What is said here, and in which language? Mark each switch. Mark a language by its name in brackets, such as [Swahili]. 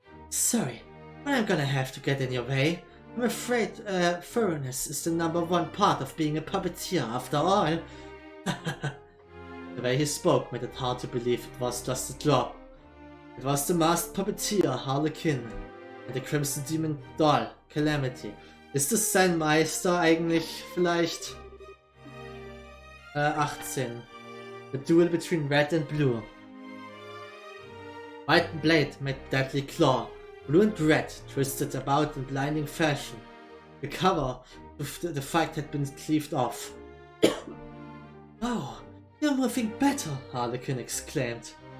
[English] Sorry, but I'm gonna have to get in your way. I'm afraid thoroughness is the #1 part of being a puppeteer after all. The way he spoke made it hard to believe it was just a job. It was the masked puppeteer Harlequin and the Crimson Demon Doll, Calamity. [German] Ist es sein Meister eigentlich vielleicht? [English] 18. The duel between red and blue. White blade made deadly claw. Blue and red twisted about in blinding fashion. The cover of the fight had been cleaved off. Oh, you're moving better, Harlequin exclaimed.